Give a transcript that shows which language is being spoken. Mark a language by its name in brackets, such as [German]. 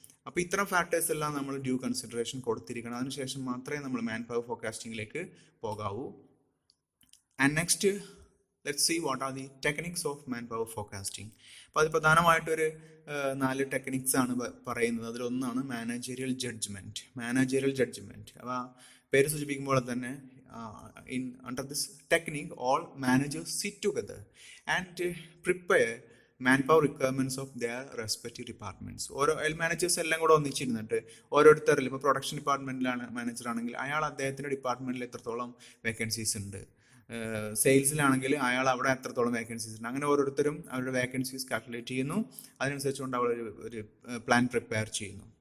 [Malayalam] അപ്പോൾ ഇത്തരം ഫാക്ടേഴ്സ് എല്ലാം നമ്മൾ ഡ്യൂ കൺസിഡറേഷൻ കൊടുത്തിരിക്കണം. അതിനുശേഷം മാത്രമേ നമ്മൾ man power ഫോർകാസ്റ്റിംഗിലേക്ക് പോകാവൂ. [English] And next let's see what are the techniques of man power forecasting. [Malayalam] അപ്പോൾ അത് പ്രധാനമായിട്ടൊരു 4 ടെക്നിക്സ് ആണ് പറയുന്നത്. അതിലൊന്നാണ് മാനേജറിയൽ ജഡ്ജ്മെൻറ്റ്. മാനേജറിയൽ ജഡ്ജ്മെൻറ്റ് അപ്പോൾ പേര് സൂചിപ്പിക്കുമ്പോൾ തന്നെ [English] under this technique all managers sit together and prepare manpower requirements of their respective departments. [Malayalam] ഓരോ managers എല്ലാം കൂടെ ഒന്നിച്ചിരുന്നിട്ട് ഓരോരുത്തരിൽ ഇപ്പോൾ പ്രൊഡക്ഷൻ ഡിപ്പാർട്ട്മെൻറ്റിലാണ് മാനേജർ ആണെങ്കിൽ അയാൾ അദ്ദേഹത്തിൻ്റെ ഡിപ്പാർട്ട്മെൻറ്റിൽ എത്രത്തോളം വേക്കൻസീസ് ഉണ്ട്, സെയിൽസിലാണെങ്കിൽ അയാൾ അവിടെ എത്രത്തോളം വേക്കൻസീസ് ഉണ്ട്, അങ്ങനെ ഓരോരുത്തരും അവരുടെ വേക്കൻസീസ് കാൽക്കുലേറ്റ് ചെയ്യുന്നു, അതിനനുസരിച്ചുകൊണ്ട് അവർ ഒരു പ്ലാൻ പ്രിപ്പയർ ചെയ്യുന്നു.